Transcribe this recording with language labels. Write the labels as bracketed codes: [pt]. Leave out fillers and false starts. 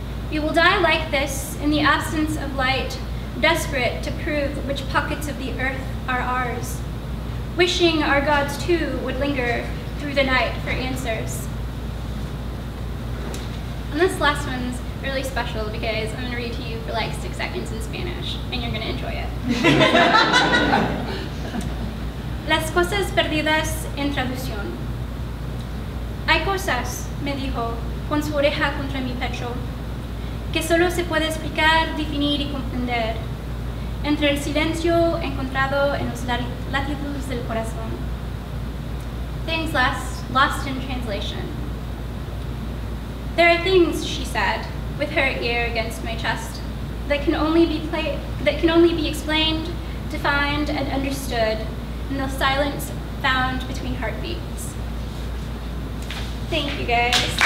[en] We will die like this, in the absence of light, desperate to prove which pockets of the earth are ours, wishing our gods too would linger through the night for answers. And this last one's really special because I'm going to read to you for 6 seconds in Spanish, and you're going to enjoy it. [es] Las cosas perdidas en traducción. Hay cosas, me dijo, con su oreja contra mi pecho, que solo se puede explicar, definir y comprender, entre el silencio encontrado en los latidos del corazón. [en] Things lost in translation. There are things, she said, with her ear against my chest, that can only be explained, defined, and understood in the silence found between heartbeats. Thank you, guys.